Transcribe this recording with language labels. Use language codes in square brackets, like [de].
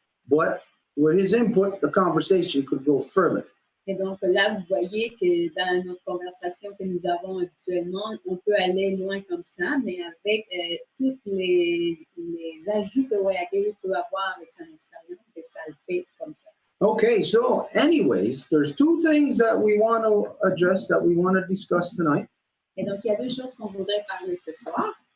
[en] But with his input, the conversation could go further. [fr] Et donc là, vous voyez que dans notre conversation que nous avons actuellement, on peut aller loin comme ça, mais avec tous les ajouts que Wayagelu peut avoir avec son expérience, et ça le fait comme ça. [en] Okay, so anyways, there's two things that we want to address, that we want to discuss tonight. [fr] Et donc, il y a deux choses qu'on voudrait parler ce soir.